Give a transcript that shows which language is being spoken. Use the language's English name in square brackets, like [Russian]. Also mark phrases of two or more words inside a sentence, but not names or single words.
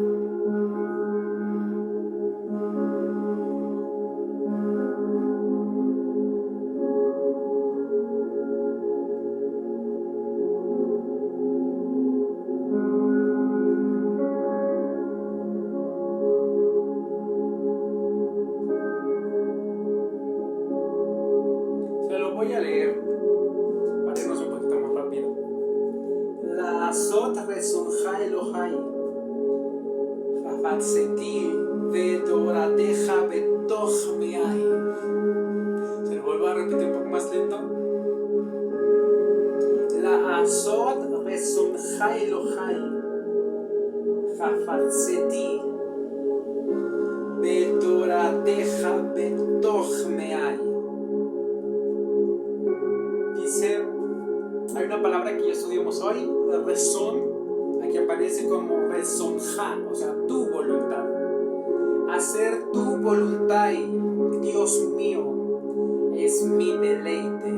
[Spanish] Voy a leer para irnos un poquito más rápido. [Hebrew] לעשות רצונך אלוהי, חפצתי ותורתך בתוך מעי. [Spanish] Se lo vuelvo a repetir un poco más lento. [Hebrew] לעשות רצונך אלוהי, חפצתי בתורתך בתוך מעי. [Spanish] Dice, hay una palabra que ya estudiamos hoy, rezón, aquí aparece como rezonja, o sea, tu voluntad. Hacer tu voluntad, Dios mío, es mi deleite.